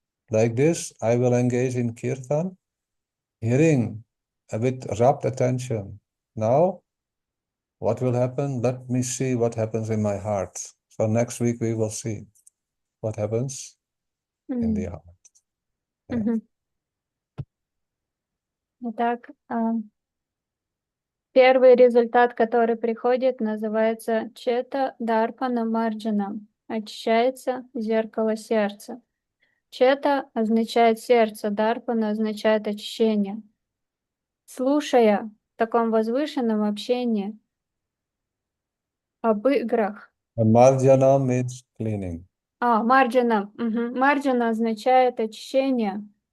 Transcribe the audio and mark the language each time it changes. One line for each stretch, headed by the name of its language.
English: Like this, I will engage in Kirtan, hearing with rapt attention. Now, what will happen? Let me see what happens in my heart. So next week we will see what happens in the heart. Yeah.
Russian: Итак, первый результат, который приходит, называется Чета Дарпана Марджана. Очищается зеркало сердца. Чета означает сердце, Дарпана означает очищение. Слушая в таком возвышенном общении об играх.
English: Marjana means cleaning.
Russian: Марджана. Марджана означает очищение.